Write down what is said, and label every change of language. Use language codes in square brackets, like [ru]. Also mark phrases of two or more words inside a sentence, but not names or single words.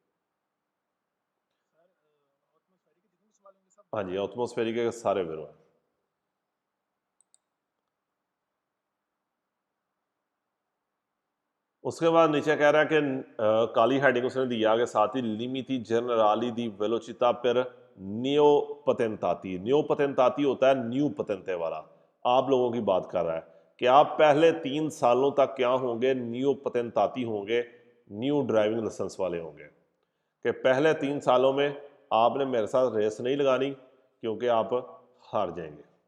[hi] हाँ जी, एटमॉस्फेरिक के सारे वेरो हैं। उसके बाद नीचे कह रहा है कि काली हेडिंग उसने दिया कि साथ ही [it] limiti generali di velocità per neopatentati। [hi] neopatentati होता है न्यू पतेंते वाला, आप लोगों की बात कर रहा है कि आप पहले 3 सालों तक क्या होंगे, न्यू पतेंताती होंगे, [en] new driving license [hi] वाले होंगे, कि पहले 3 सालों में आपने मेरे साथ रेस नहीं लगानी क्योंकि आप हार जाएंगे।